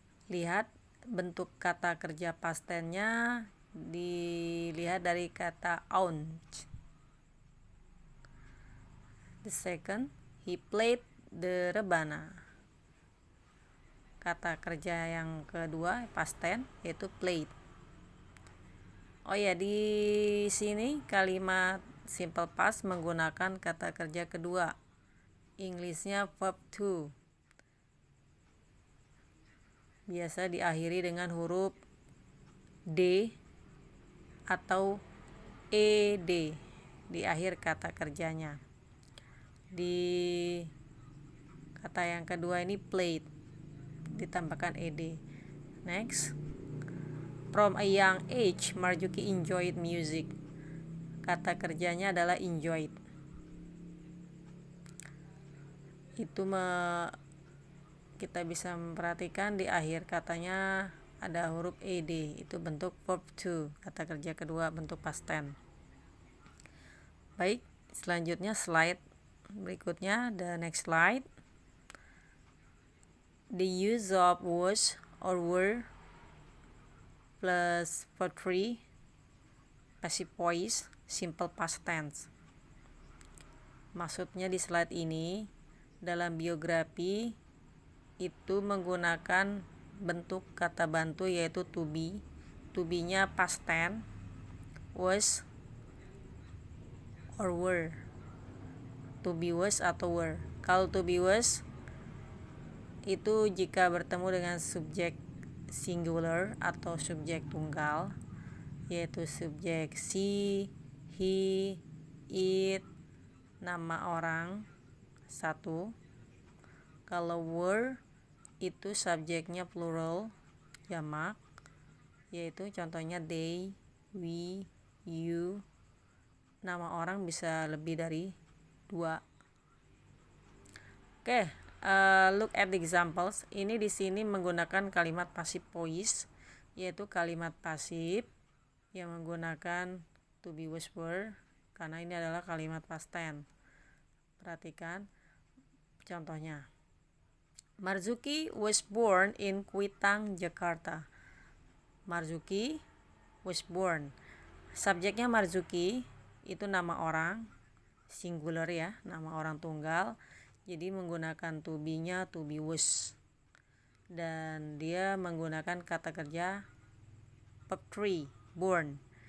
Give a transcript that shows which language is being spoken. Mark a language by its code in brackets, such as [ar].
[id] Lihat bentuk kata kerja past tense-nya dilihat dari kata owned. [en] The second, he played the rebana. [id] Kata kerja yang kedua past tense yaitu played. Oh ya, di sini kalimat simple past menggunakan kata kerja kedua. English-nya verb to. Biasa diakhiri dengan huruf D atau ED di akhir kata kerjanya. Di kata yang kedua ini played, ditambahkan ed. [en] Next, from a young age Marzuki enjoyed music. [id] Kata kerjanya adalah enjoyed. Itu kita bisa memperhatikan di akhir katanya ada huruf ed, itu bentuk verb to, kata kerja kedua bentuk past tense. Baik, selanjutnya slide berikutnya, [en] the next slide. The use of was or were plus verb 3 passive voice simple past tense. [id] Maksudnya di slide ini dalam biografi itu menggunakan bentuk kata bantu yaitu to be. [en] To be-nya past tense, was or were. [id] To be was atau were. Kalau to be was itu jika bertemu dengan subjek singular atau subjek tunggal, yaitu subjek she, he, it, nama orang satu. Kalau were itu subjeknya plural, jamak, yaitu contohnya they, we, you. Nama orang bisa lebih dari 2. [en] Oke, look at the examples. [id] Ini di sini menggunakan kalimat passive voice, yaitu kalimat pasif yang menggunakan to be, was, were, karena ini adalah kalimat past tense. Perhatikan contohnya. [en] Marzuki was born in Kuitang, Jakarta. Marzuki was born. [id] Subjeknya Marzuki itu nama orang singular ya, nama orang tunggal. Jadi menggunakan to be-nya to be was. Dan dia menggunakan kata kerja verb 3, born.